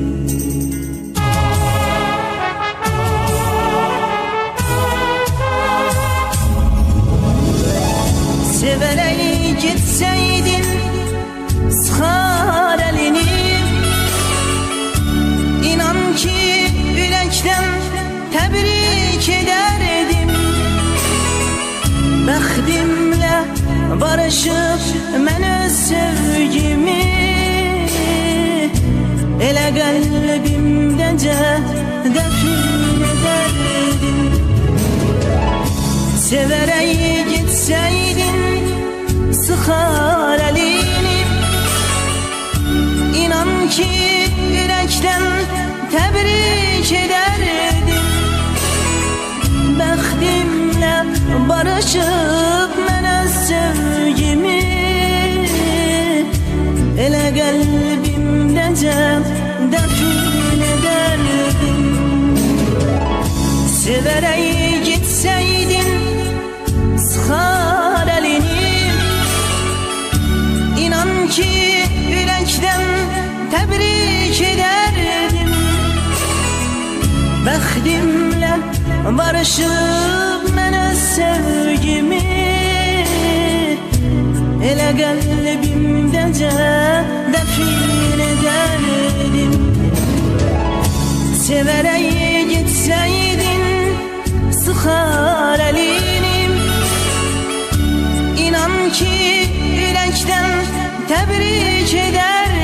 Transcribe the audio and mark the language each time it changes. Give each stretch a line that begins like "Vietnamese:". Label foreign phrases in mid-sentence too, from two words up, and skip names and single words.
Turkish: Severek gitseydin sıkar elini. İnan ki yürekten tebrik ederdim.
Azerbaijani: Bəxtimlə barışıp mən öz sevgimi. Elə qəlbimdəcə dəfn ederdim.
Turkish: Severek gitseydin sıkar elini. İnan ki yürekten tebrik ederdim.
Azerbaijani: Bəxtimlə barışıp mən öz sevgimi. Elə qəlbimdəcə dəfn ederdim.
Turkish: Severek gitseydin sıkar elini. İnan ki yürekten tebrik ederdim.
Azerbaijani: Bəxtimlə barışıp mən öz sevgimi. Elə kalbimdəcə dəfin edərdim. Sevərək getsəydin sıxar əlinim, İnan ki ürəkdən təbrik edərdim.